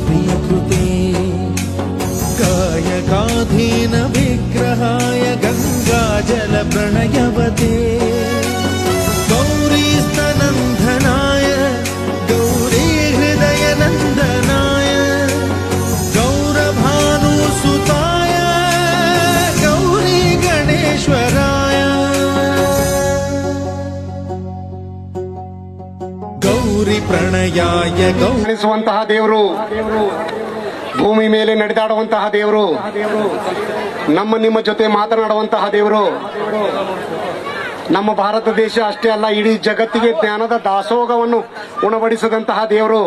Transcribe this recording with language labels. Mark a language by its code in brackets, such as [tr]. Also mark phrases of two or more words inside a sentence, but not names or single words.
[sa] गन्धर्वप्रियकृते गायकाधीन विग्रहाय गङ्गा काजल प्रणयवते गौरी स्तनन्दनाय गौरी हृदय नन्दनाय गौरभानुसुताय गौरी गणेश्वराय गौरी प्रणयाय [kn] ಗೌರಿಸುವಂತಹ ದೇವರು, ಭೂಮಿ ಮೇಲೆ ನಡೆದಾಡುವಂತಹ ದೇವರು, ನಮ್ಮ ನಿಮ್ಮ ಜೊತೆ ಮಾತನಾಡುವಂತಹ ದೇವರು. ನಮ್ಮ ಭಾರತ ದೇಶ ಅಷ್ಟೇ ಅಲ್ಲ, ಇಡೀ ಜಗತ್ತಿಗೆ ಜ್ಞಾನದ ದಾಸೋಹವನ್ನು ಉಣಬಡಿಸಿದಂತಹ ದೇವರು.